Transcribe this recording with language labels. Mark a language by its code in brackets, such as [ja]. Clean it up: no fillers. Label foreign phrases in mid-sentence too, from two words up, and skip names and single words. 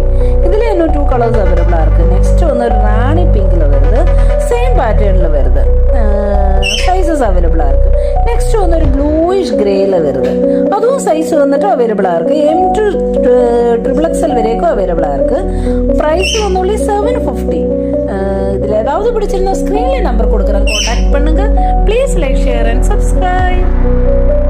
[ml] ഇതിൽ തന്നെ 2 [en] colors available [ml] ആയിരിക്കും. നെക്സ്റ്റ് വന്ന് ഒരു റാണി പിങ്കിൽ വരുന്നത്, [en] same pattern [ml] വരുന്നത്. [en] sizes available [ml] ആയിരിക്കും. നെക്സ്റ്റ് വന്ന് ഒരു [en] bluish grey [ml] വരുന്നത്. അതും സൈസ് വന്നിട്ട് അവൈലബിൾ ആയിരിക്കും. [en] M to XXL [ml] വരേക്കും അവൈലബിൾ ആയിരിക്കും. പ്രൈസ് വന്നുള്ളി 750. [ta] ഇതിൽ ஏதாவது பிடிச்சிருந்தா ஸ்க்ரீன்ல நம்பர் கொடுக்குறேன், கான்டாக்ட் பண்ணுங்க. [en] Please like, share and subscribe.